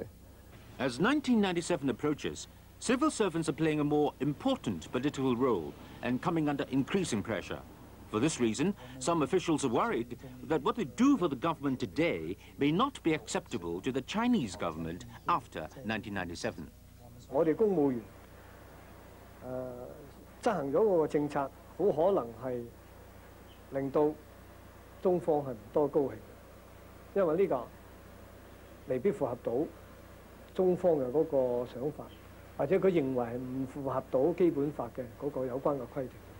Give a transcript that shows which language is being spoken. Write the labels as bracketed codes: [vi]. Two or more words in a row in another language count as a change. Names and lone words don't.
[en] As 1997 approaches, civil servants are playing a more important political role and coming under increasing pressure. For this reason, some officials are worried that what they do for the government today may not be acceptable to the Chinese government after 1997. [yue] 我哋公務員執行咗嗰個政策，好可能係令到中方係唔多高興，因為呢個未必符合到中方嘅嗰個想法，或者佢認為係唔符合到基本法嘅嗰個有關嘅規定。